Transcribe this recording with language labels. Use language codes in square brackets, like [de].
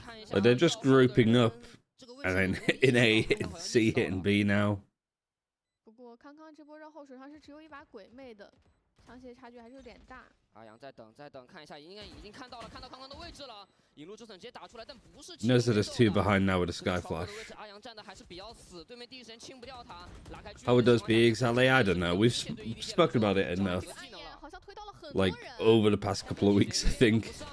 [en] Like they're just grouping up, and then in A, in C, hitting B now. [zh] 不过康康这波绕后手上是只有一把鬼魅的，枪械差距还是有点大。阿阳在等，看一下，应该已经看到康康的位置了。引路之笋直接打出来，但不是。 [en] Knows that there's two behind now with a sky flash. [zh] 阿阳站的还是比较死，对面第一时间清不掉他，拉开。 [en] How it does be exactly, I don't know. We've spoken about it enough. Like over the past couple of weeks, I think.